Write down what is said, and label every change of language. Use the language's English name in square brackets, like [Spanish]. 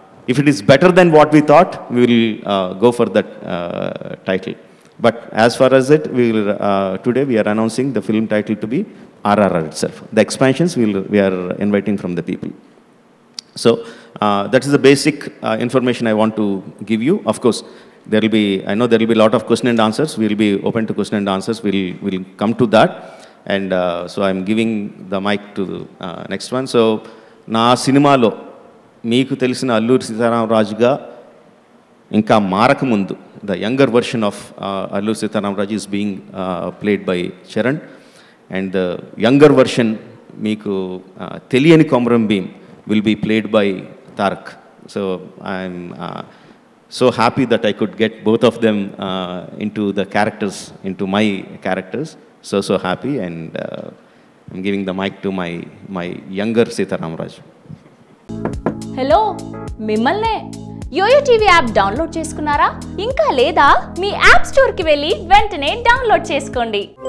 [English] If it is better then what we thought, we will go for that title. But as far as it, today we are announcing the film title to be RRR itself. The expansions we are inviting from the people. So that is the basic information I want to give you. Of course, I know there will be a lot of question and answers. We will be open to question and answers. We'll come to that. And so I'm giving the mic to the next one. So na cinema lo meeku telisina Alluri Sitaram ga ఇంకా మారకముందు the younger version of Alluri Sitaram Raju is being played by Charan, and the younger version meeku Teliyani Komaram Bhim will be played by Tarak. So I'm so happy that I could get both of them into the characters, into my characters. So happy, and I'm giving the mic to my younger Sitaram Raju. [Telugu] Hello, మిమ్మల్నే yo-yo TV app download చేసుకున్నారా? ఇంకా లేదా? మీ app స్టోర్కి వెళ్ళి వెంటనే download చేసుకోండి.